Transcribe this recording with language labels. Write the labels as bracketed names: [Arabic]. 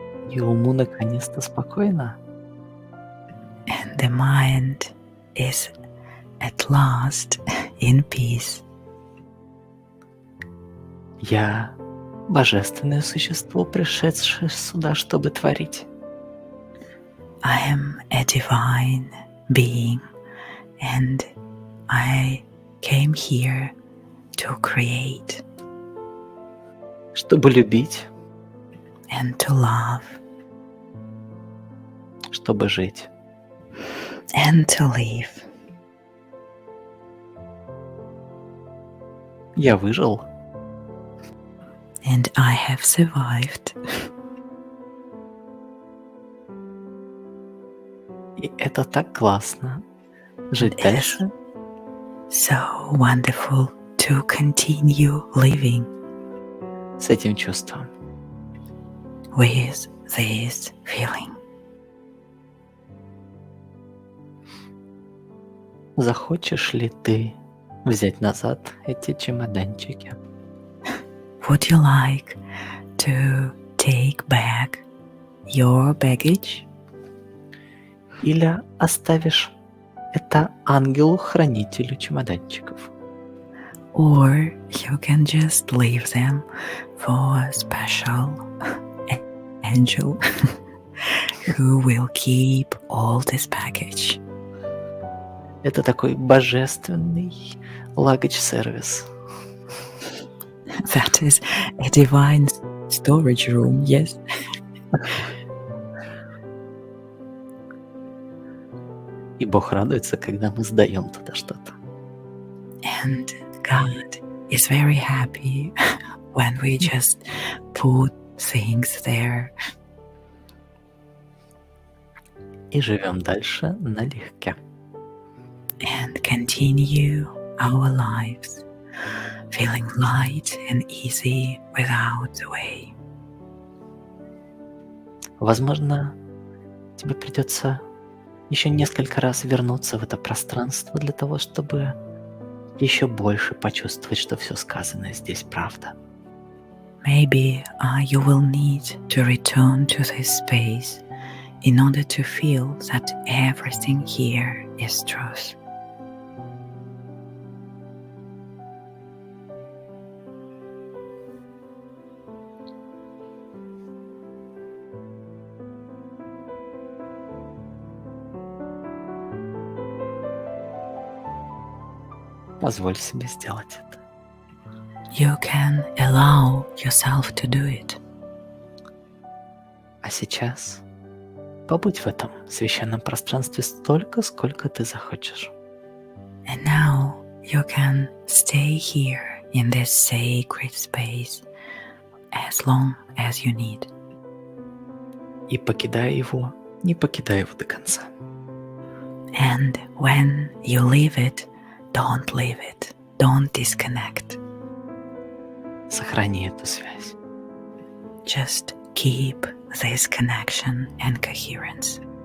[Russian] И уму наконец-то спокойно. [English] And the mind is at last in peace. [Russian] Я божественное существо, пришедшее сюда, чтобы творить. [English] I am a divine being, and I came here to create [Russian] Чтобы любить, [English] and to love [Russian] чтобы жить. [English] and to live. [Russian] Я выжил. [English] And I have survived. [Russian] И это так классно. Жить [English] It is [Russian] дальше [English] so wonderful to continue living [Russian] с этим чувством. [English] with this feeling. [Russian] Захочешь ли ты взять назад эти чемоданчики? [English] Would you like to take back your baggage? [Russian] Или оставишь это ангелу-хранителю чемоданчиков? [English] Or you can just leave them for a special angel who will keep all this package. [Russian] Это такой божественный luggage-сервис. [English] That is a divine storage room, yes. [Russian] И Бог радуется, когда мы сдаем туда что-то. [English] And God is very happy when we just put things there. [Russian] И живем дальше налегке. [English] And continue our lives feeling light and easy without the way. [Russian] Возможно, тебе придется еще несколько раз вернуться в это пространство для того, чтобы еще больше почувствовать, что все сказанное здесь правда. [English] Maybe you will need to return to this space in order to feel that everything here is truth. [Russian] Позволь себе сделать это. [English] You can allow yourself to do it. [Russian] А сейчас побудь в этом священном пространстве столько, сколько ты захочешь. [English] And now you can stay here in this sacred space as long as you need. [Russian] И покидая его, не покидай его до конца. [English] And when you leave it, don't leave it. Don't disconnect. [Russian] Сохрани эту связь. [English] Just keep this connection and coherence.